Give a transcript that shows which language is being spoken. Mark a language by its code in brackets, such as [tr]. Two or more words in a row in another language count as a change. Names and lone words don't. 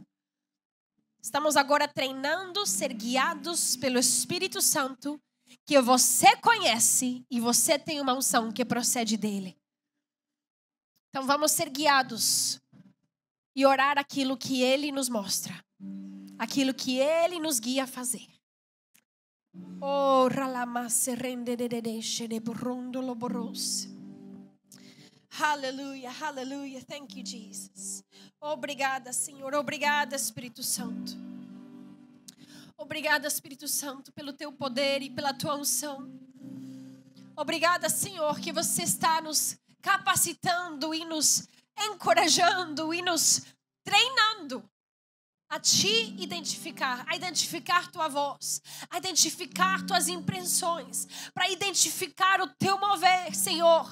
[pt] Estamos agora treinando ser guiados pelo Espírito Santo, que você conhece e você tem uma unção que procede dele. Então vamos ser guiados e orar aquilo que ele nos mostra, aquilo que ele nos guia a fazer. Oh, ralamasse rendededeshe de burundolo boros. Aleluia, aleluia. [en] Thank you, Jesus. [pt] Obrigada, Senhor. Obrigada, Espírito Santo. Obrigada, Espírito Santo, pelo teu poder e pela tua unção. Obrigada, Senhor, que você está nos capacitando e nos encorajando e nos treinando a te identificar, a identificar tua voz, a identificar tuas impressões, para identificar o teu mover, Senhor.